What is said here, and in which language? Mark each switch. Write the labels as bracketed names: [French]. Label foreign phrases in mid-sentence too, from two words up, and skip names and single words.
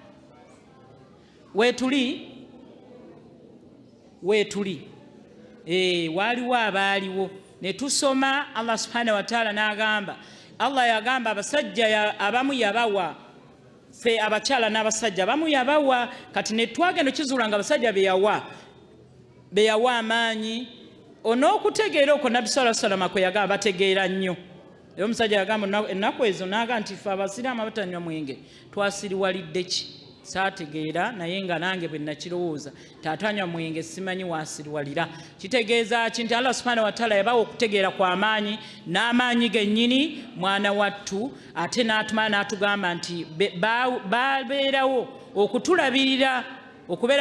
[Ganda] weetuli waliwo abaaliwo ne tusoma [Arabic] الله سبحانه وتعالى [Ganda] n'agamba Allah yagamba abasajja abamu yabawa fe abakyala n'abasajja abamu yabawa kati ne twagenda kizuula nga abasajja beyawa amaanyi on'okutegeera okwo nabbi [Arabic] صلى الله عليه وسلم [Ganda] kwe yagamba bategeera nnyo era omusajja yagamba ennaku ezo n'agamba nti fe abasiraamu abatanywa mwenge twasiriwalidde ki saategeera naye nga nange bwe nakirowooza taatanywa mwenge simanyi waasiriwalira kitegeeza ki nti [Arabic] الله سبحانه وتعالى [Ganda] yabawa okutegeera kw'amaanyi n'amaanyi gennyini mwana wattu ate n'atuma n'atugamba nti babeerawo okutulabirira okubeera